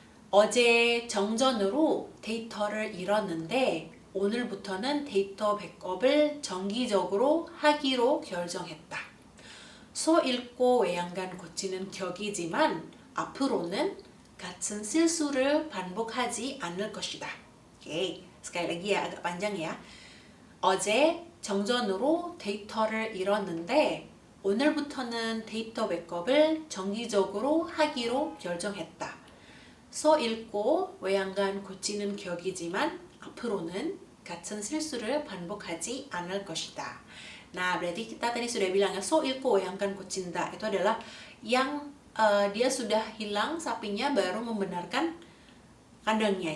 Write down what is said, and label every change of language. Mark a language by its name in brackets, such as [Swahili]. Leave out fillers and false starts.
[Korean] 어제 정전으로 데이터를 잃었는데 오늘부터는 데이터 백업을 정기적으로 하기로 결정했다. 소 읽고 외양간 고치는 격이지만 앞으로는 같은 실수를 반복하지 않을 것이다. [Indonesian] 오케이, sekali lagi ya, agak panjang ya. [Korean] 어제 정전으로 데이터를 잃었는데 오늘부터는 데이터 백업을 정기적으로 하기로 결정했다. 소 읽고 외양간 고치는 격이지만 앞으로는 같은 실수를 반복하지 않을 것이다. [Indonesian] Nah, berarti kita tadi sudah bilang ya, so ilko yang akan kucinta itu adalah yang dia sudah hilang sapinya baru membenarkan kandangnya.